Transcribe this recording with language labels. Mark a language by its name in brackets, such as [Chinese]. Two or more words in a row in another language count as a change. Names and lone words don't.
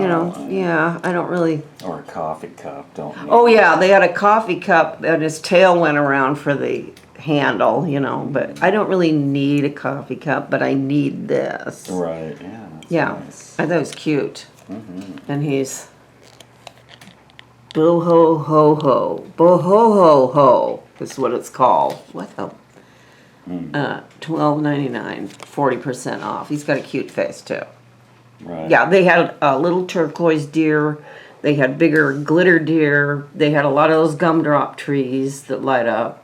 [English] you know, yeah, I don't really. Or a coffee cup, don't you? Oh yeah, they had a coffee cup and his tail went around for the handle, you know. But I don't really need a coffee cup, but I need this. Right. Yeah. That's Yeah, Nice. I thought it was cute. And he's boo ho ho ho, boo ho ho ho is what it's called. What the? $12.99, 40% off. He's got a cute face too. Right. Yeah, they had a little turquoise deer. They had bigger glitter deer. They had a lot of those gumdrop trees that light up.